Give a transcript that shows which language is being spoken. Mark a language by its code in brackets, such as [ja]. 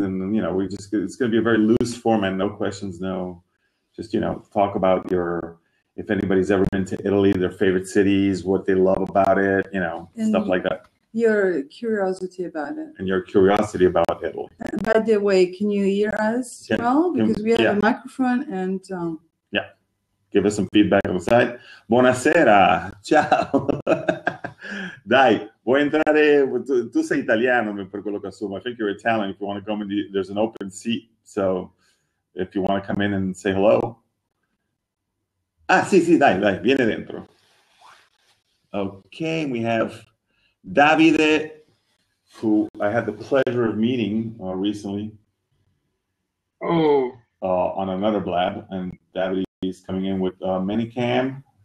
[en] And, you know, it's going to be a very loose format, no questions, just, you know, talk about if anybody's ever been to Italy, their favorite cities, what they love about it, you know, and stuff like that. Your curiosity about it. And your curiosity about Italy. By the way, can you hear us well? Because we have a microphone and... Yeah. Give us some feedback on the side. [it] Buonasera. Ciao. Dai, vuoi entrare? Tu sei italiano per quello che assumo. [en] I think you're Italian. If you want to come in, there's an open seat. So if you want to come in and say hello. [it] Ah, sì, dai, vieni dentro. [en] Okay, we have Davide, who I had the pleasure of meeting recently on another blab, and Davide is coming in with Minicam.